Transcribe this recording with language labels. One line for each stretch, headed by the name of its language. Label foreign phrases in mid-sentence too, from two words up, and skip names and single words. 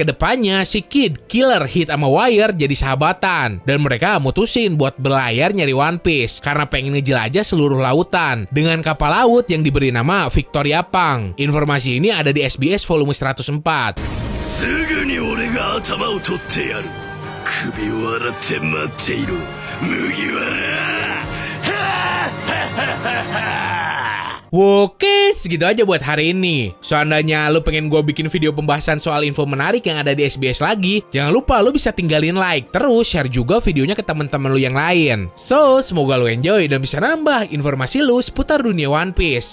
Indonesian: Rupanya si Kid, Killer, Hit sama Wire jadi sahabatan. Dan mereka mutusin buat berlayar nyari One Piece karena pengen ngejelajah seluruh lautan dengan kapal laut yang diberi nama Victoria Pang. Informasi ini ada di SBS volume 104.
Japanese: すぐに俺が頭を取ってやる。首を洗って待っていろ麦わら。
Indonesian: Oke, segitu aja buat hari ini. Seandainya lu pengen gue bikin video pembahasan soal info menarik yang ada di SBS lagi, jangan lupa lu bisa tinggalin like, terus share juga videonya ke teman-teman lu yang lain. So, semoga lu enjoy dan bisa nambah informasi lu seputar dunia One Piece.